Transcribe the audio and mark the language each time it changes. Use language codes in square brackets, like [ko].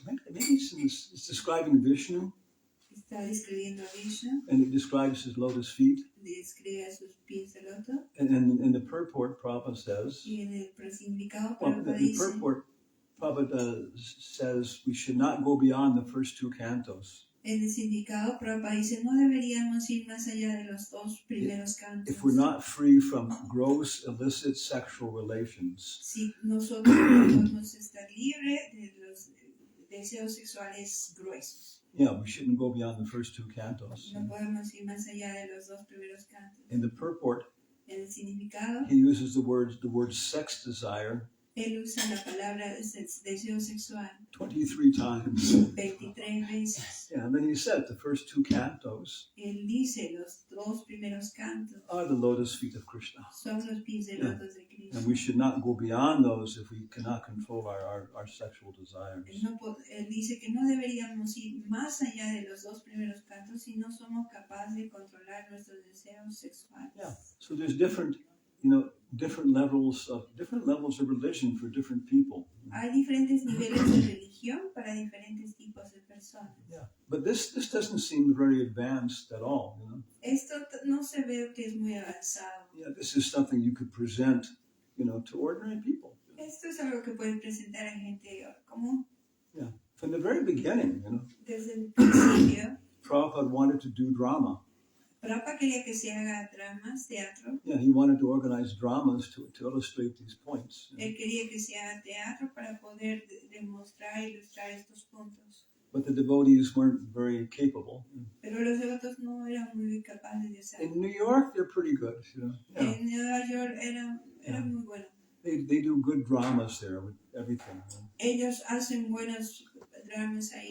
[en] Maybe it's describing Vishnu, [es] está describiendo a Vishnu, [en] and it describes his lotus feet. [es] describe sus pies de loto, [en] And in the purport, Prabhupada says, [es] y en el significado [en] well, [es] Prabhupada [en] the [es] dice, [en] purport, Prabhupada says we should not go beyond the first two cantos. [es] en el significado Prabhupada dice, no deberíamos ir más allá de los dos primeros cantos. [en] If we're not free from gross illicit sexual relations, [es] Si nosotros no podemos estar libres de los deseos sexuales gruesos. [en] yeah, we shouldn't go beyond the first two cantos. [es] No podemos ir más allá de los dos primeros cantos. [en] In the purport, [es] En el significado, [en] he uses the word sex desire [es] él usa la palabra deseo sexual [en] 23 times. [es] 23 veces. [en] Yeah, and then he said the first two cantos [es] Él dice los dos primeros cantos [en] are the lotus feet of Krishna. [es] son los pies de lotos de Cristo. [en] And we should not go beyond those if we cannot control our sexual desires. [es] Él dice que no deberíamos ir más allá de los dos primeros cantos si no somos capaces de controlar nuestros deseos sexuales. [en] Yeah. So there's different levels of religion for different people. [es] Hay diferentes niveles de religión para diferentes tipos de personas. [en] Yeah. But this doesn't seem very advanced at all. [es] Esto no se ve que es muy avanzado. [en] Yeah, this is something you could present, to ordinary people. [es] Esto es algo que pueden presentar a gente común. [en] Yeah. From the very beginning, [es] Desde el principio, [en] Prabhupada wanted to do drama. [es] Prabhupada quería que se haga dramas, teatro. [en] Yeah, he wanted to organize dramas to illustrate these points. [es] Él quería que se haga teatro para poder demostrar e ilustrar estos puntos. [en] But the devotees weren't very capable. Pero los devotos no eran muy capaces de hacerlo. In New York, they're pretty good. Yeah. [es] En Nueva York eran muy buenos. [en] They do good dramas there with everything. [es] Ellos hacen buenos dramas ahí.